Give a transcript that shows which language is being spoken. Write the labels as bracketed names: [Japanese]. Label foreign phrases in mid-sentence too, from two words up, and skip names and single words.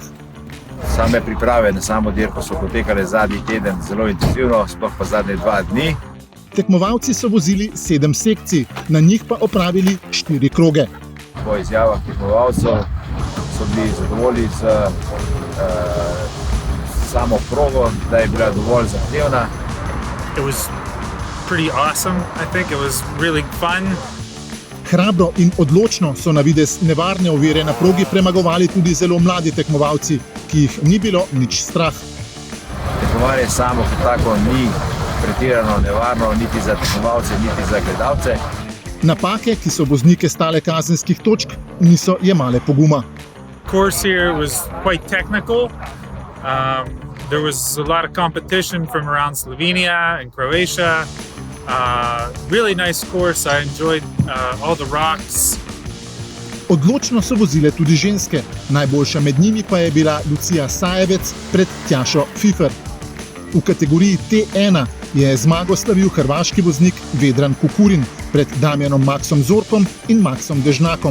[Slovenian] Same priprave na samo dirko so potekale zadnji teden zelo intenzivno, sploh pa zadnje 2 dni. Tekmovalci so vozili 7 sekcij, na njih pa opravili 4 kroge. Po izjavah tekmovalcev so bili zadovoljni z samo progo, da je bila dovolj zahtevna. [English] It was pretty awesome, I think. It was really fun. [Slovenian] Hrabro in odločno so na videz nevarne ovire na progi premagovali tudi zelo mladi tekmovalci, ki jih ni bilo nič strah. Tekmovanje samo kot tako ni pretirano nevarno niti za tekmovalce, niti za gledalce. Napake, ki so voznike stale kazenskih točk, niso jemale poguma. [English] Course here was quite technical. There was a lot of competition from around Slovenia and Croatia. Really nice course. I enjoyed all the rocks. [Slovenian] Odločno so vozile tudi ženske. Najboljša med njimi pa je bila Lucija Sajevec pred Tjašo Fifer. V kategoriji T1 je zmago slavil hrvaški voznik Vedran Kukurin pred Damjanom Maksom Zorkom in Maksom Dežnakom.